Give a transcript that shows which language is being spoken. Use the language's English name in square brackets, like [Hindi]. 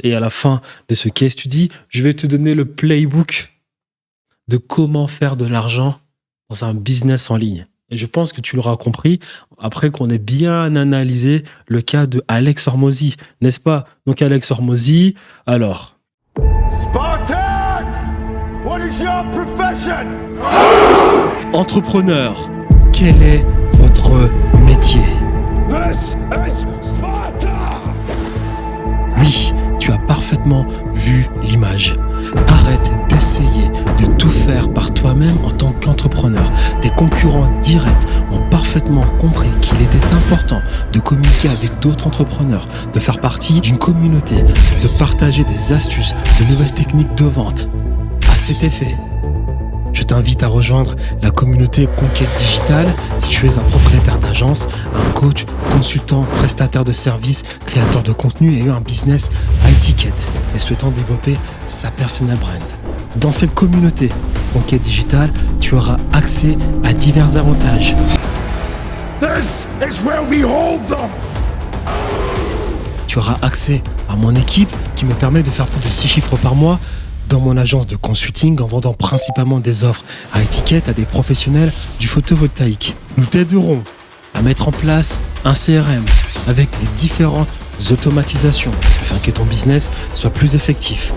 [French] Et à la fin de ce case study, je vais te donner le playbook de comment faire de l'argent dans un business en ligne. Et je pense que tu l'auras compris après qu'on ait bien analysé le cas de Alex Hormozy, n'est-ce pas? Donc Alex Hormozy, alors... [English] Spartans! What is your profession? [French] Entrepreneur, quel est votre métier? [English] This is Sparta! [French] Oui, tu as parfaitement vu l'image. Arrête d'essayer de tout faire par toi-même en tant qu'entrepreneur. Tes concurrents directs ont parfaitement compris qu'il était important de communiquer avec d'autres entrepreneurs, de faire partie d'une communauté, de partager des astuces, de nouvelles techniques de vente. À cet effet, je t'invite à rejoindre la communauté Conquête Digitale si tu es un propriétaire d'agence, un coach, consultant, prestataire de services, créateur de contenu et un business high ticket et souhaitant développer sa personal brand. Dans cette communauté Conquête Digitale, tu auras accès à divers avantages. [English] This is where we hold them! [French] Tu auras accès à mon équipe qui me permet de faire plus de 6 chiffres par mois dans mon agence de consulting en vendant principalement des offres à étiquette à des professionnels du photovoltaïque. Nous t'aiderons à mettre en place un CRM avec les différentes automatisations afin que ton business soit plus effectif.